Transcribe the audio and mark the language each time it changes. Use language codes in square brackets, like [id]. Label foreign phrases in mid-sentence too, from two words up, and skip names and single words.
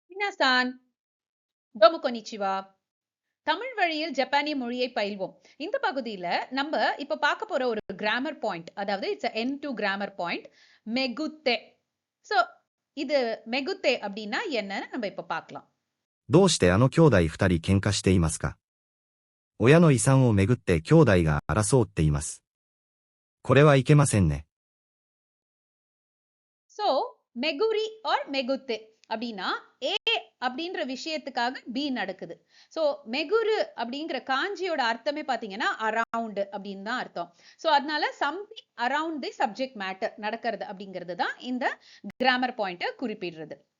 [ja] みなさん、どうもこんにちは. [ta] தமிழ் வழியில் ஜப்பானிய மொழியை பயில்வோம். இந்த பகுதியில நம்ம இப்ப பார்க்க போற ஒரு [en] grammar point, [ta] அதாவது [en] it's N2 grammar point, [ta] மெகுத்தே. சோ இது மெகுத்தே அப்படின்னா என்னன்னு நம்ம இப்ப பார்க்கலாம். [ja] どうしてあの兄弟二人喧嘩していますか？親の遺産をめぐって兄弟が争っています。これはいけませんね。 [ta] சோ மெகுரி ஆர் மெகுத்தே அப்படின்னா ஏ அப்படின்ற விஷயத்துக்காக பி நடக்குது. சோ மெகுரு அப்படிங்கிற காஞ்சியோட அர்த்தமே பாத்தீங்கன்னா அரவுண்ட் அப்படின்னு தான் அர்த்தம். சோ அதனால [en] something around the subject matter [ta] நடக்கிறது அப்படிங்கிறது தான் இந்த [en] grammar point [ta] குறிப்பிடுறது.